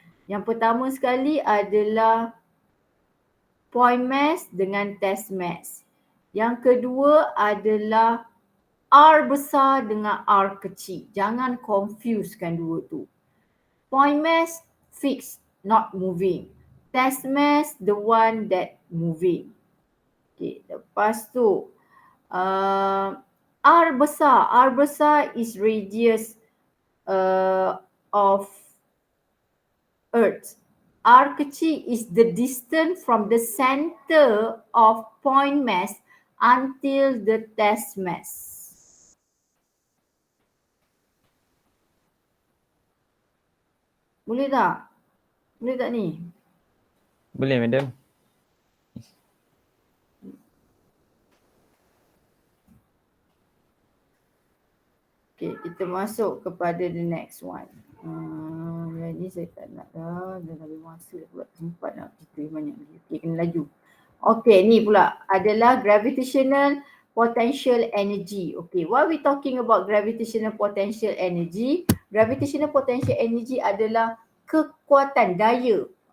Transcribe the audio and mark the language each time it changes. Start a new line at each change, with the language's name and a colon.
Malay: Yang pertama sekali adalah point mass dengan test mass. Yang kedua adalah R besar dengan R kecil. Jangan confusekan dua tu.
English: Point mass fixed, not moving. Test mass, the one that moving.
Malay: Okay, lepas tu R besar is radius of Earth.
English: R kecil is the distance from the center of point mass until the test mass.
Malay: Boleh tak? Boleh tak ni? Boleh, madam. Okay, kita masuk kepada the next one. Yang ni saya tak nak dah. Dah lebih masa pula. Sempat nak cerita banyak lagi. Okay, kena laju. Okay, ni pula adalah gravitational potential energy.
English: Okay, what we talking about gravitational potential energy?
Malay: Gravitational potential energy adalah kekuatan, daya.